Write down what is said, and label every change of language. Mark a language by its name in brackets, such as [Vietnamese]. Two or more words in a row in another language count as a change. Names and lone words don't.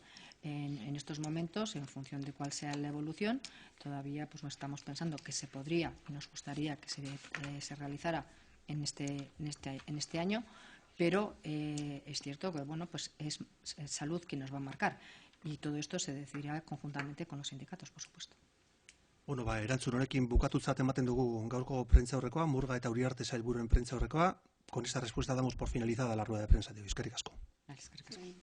[Spanish] En estos momentos, en función de cuál sea la evolución, todavía no estamos pensando que se podría y nos gustaría que se realizara en este año, pero es cierto que es salud quien nos va a marcar y todo esto se decidirá conjuntamente con los sindicatos, por supuesto. [Basque] Bueno, erantzun honekin bukatutzat ematen dugu gaurko prentsaurrekoa, Murga eta Uriarte sailburuen prentsaurrekoa. [Spanish] Con esta respuesta damos por finalizada la rueda de prensa de hoy. [Basque] Eskerrik asko.